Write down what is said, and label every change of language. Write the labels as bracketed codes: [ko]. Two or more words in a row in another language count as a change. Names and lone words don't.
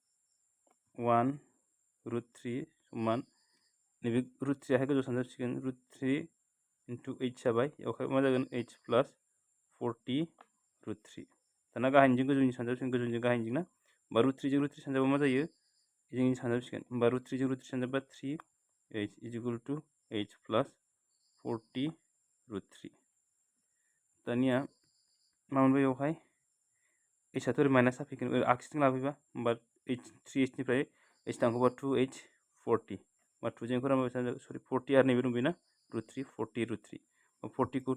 [brx] 1/√3 समान नैबे √3 हाय गोजौ सानजाबसिगोन √3 into h जाबाय बेवहाय मा जागोन h प्लस 40 √3 दाना गाहायनिजों गोजौनि सानजाबसिगोन गोजौनिजों गाहायनिजों ना होमबा √3 जों √3 सानजाबा मा जायो जोंनि सानजाबसिगोन होमबा √3 जों √3 सानजाबा 3 h [en] equal to [brx] h प्लस 40 √3 दानिया मा मोनबाय बेवहाय h आथ' ओरै माइनास जाफैगोन आगसिथिं लाफैबा होमबा 3h निफ्राय h थांखोबा 2h 40 होमबा 2 जों रानबा सरि 40 आरो नैबे दं बेना √3 40 √3 40 खौ